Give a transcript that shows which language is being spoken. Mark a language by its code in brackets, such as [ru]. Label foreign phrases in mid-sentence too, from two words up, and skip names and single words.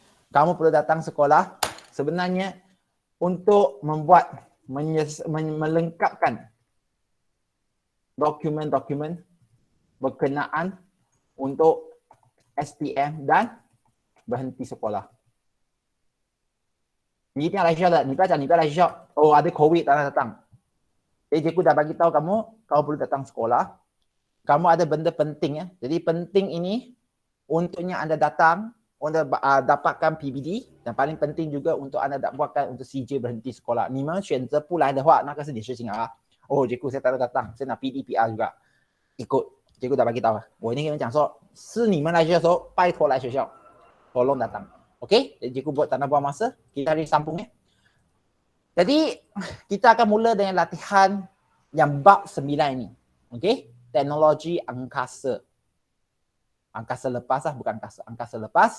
[ms] Kamu perlu datang sekolah sebenarnya untuk membuat melengkapkan dokumen-dokumen berkenaan untuk SPM dan berhenti sekolah. [zh] 你一定要来学校的，你不要讲你不要来学校，哦 [ms] ada COVID tak nak datang. Jadi cikgu dah bagi tahu kamu perlu datang sekolah. Kamu ada benda penting ya. Jadi penting ini untuknya anda datang untuk dapatkan PBD dan paling penting juga untuk anda dapatkan untuk CJ berhenti sekolah. [zh] 你们选择不来的话，那个是你事情啊。 [ms] 哦 ，cikgu saya tak ada datang, saya nak PDPR juga. Ikut, cikgu dah bagi tahu. [zh] 我一定跟你们讲说，是你们来学校的时候，拜托来学校， [ms] tolong datang. Okey, jadi cikgu buat tanda buang masa. Kita hari sambungnya. Jadi kita akan mula dengan latihan yang bab 9 ini. Okey. Teknologi angkasa. Angkasa lepas lah, bukan angkasa. Angkasa lepas.